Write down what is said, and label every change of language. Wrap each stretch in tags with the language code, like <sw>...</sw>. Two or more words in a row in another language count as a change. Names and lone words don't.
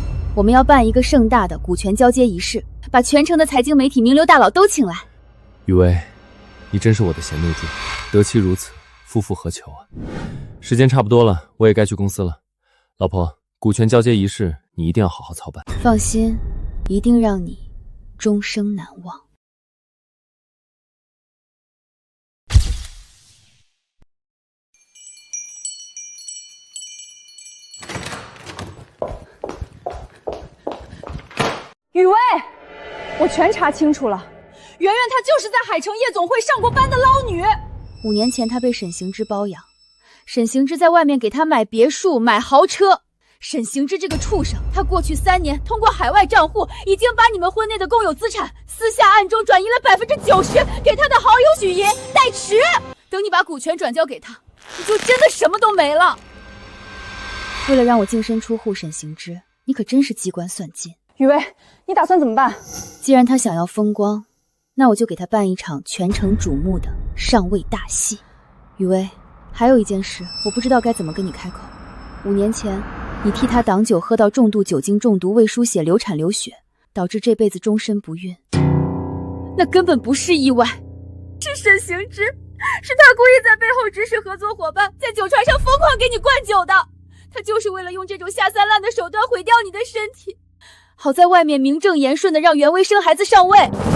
<zh>我們要辦一個盛大的股權交接儀式，把全城的財經媒體名流大佬都請來。雨薇，你真是我的賢內助，得妻如此，夫復何求啊！時間差不多了，我也該去公司了。老婆，股權交接儀式你一定要好好操办。放心，一定讓你終生難忘。雨薇，我全查清楚了，圆圆她就是在海城夜总会上过班的捞女。 5年前她被沈行之包养，沈行之在外面给她買別墅買豪車。沈行之這個畜生，他過去3年通過海外賬戶已經把你們婚內的共有資產私下暗中轉移了90%給他的好友許瑩代持。等你把股權轉交給他，你就真的什麼都沒了。為了讓我淨身出戶，沈行之，你可真是機關算盡。雨薇，你打算怎麼辦？既然他想要風光，那我就給他辦一場全城矚目的上位大戲。雨薇，還有一件事，我不知道該怎麼跟你開口。5年前，你替他擋酒喝到重度酒精中毒，胃輸血流產流血，導致這輩子終身不孕。那根本不是意外，是沈行之，是他故意在背後指使合作夥伴，在酒船上瘋狂給你灌酒的。他就是為了用這種下三濫的手段毀掉你的身體。好在外面名正言順的讓袁薇生孩子上位。</zh>